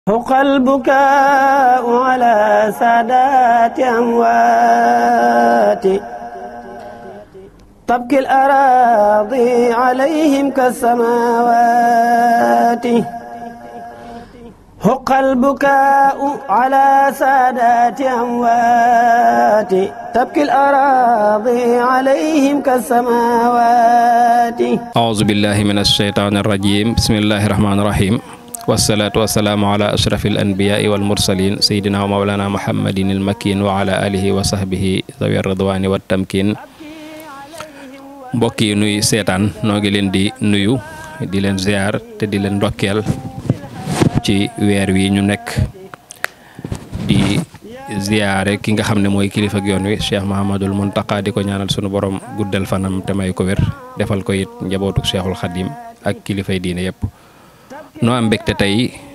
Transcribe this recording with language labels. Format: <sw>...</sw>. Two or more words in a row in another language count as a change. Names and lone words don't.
<ar>حق البكاء على سادات أموات تبكي الأراضي عليهم كالسماوات حق البكاء على سادات أموات تبكي الأراضي عليهم كالسماوات أعوذ بالله من الشيطان الرجيم بسم الله الرحمن الرحيم والصلاة والسلام على أشرف الأنبياء والمرسلين سيدنا ومولانا محمد المكين وعلى آله وصحبه ذوي الرضوان والتمكين</ar> <wo>mbokk yi nuy seetaan noo ngi leen di nuyu di leen ziar te di leen ndokkeel ci weer wi</wo> <ar>ñu nekk</ar> <wo>di ziare ki nga xam ne mooy kilifa ak yoon wi Cheikh Mahamadul Muntaqa di ko ñaanal sunu borom guddal fanam te may ko wér defal ko it njabootuk Cheikhul Khadim ak kilifay diine yépp noo am mbégte tey</wo>